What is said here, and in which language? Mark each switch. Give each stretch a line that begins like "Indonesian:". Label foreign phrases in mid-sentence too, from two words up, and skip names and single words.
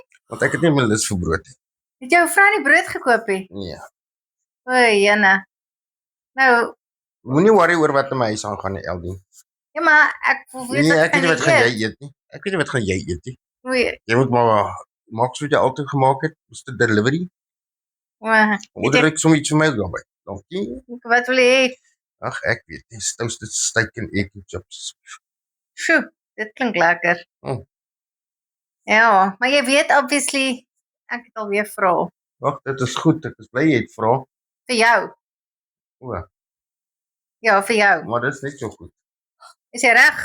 Afrikaans: Want ek het nie my lus vir brood nie. Het jou vrou nie brood gekoop nie? Nee. O, jene. Nou, Moenie worry oor wat in my huis aangaan nie, Eldien. ja maar ek weet Nee, wat ek weet nie wat gaan eet. jy eet nie. Ek weet nie wat gaan jy eet nie. Oei, Jy moet maar maak soos jy altyd gemaak het, Mr. Delivery. Order ek sommer iets vir my daarby. Dankie. wat wil jy hê? Ag, ek weet nie.
English: Toasted steak
Afrikaans: en
English: egg and chips.
Afrikaans: Sjoe, dit klink lekker. Oh. Ja, maar jy weet obviously, ek het alweer vra. Wag, dit is goed. Ek is bly jy het vra. Vir jou. O, Ja, vir jou. maar dit is net so goed. Is jy reg?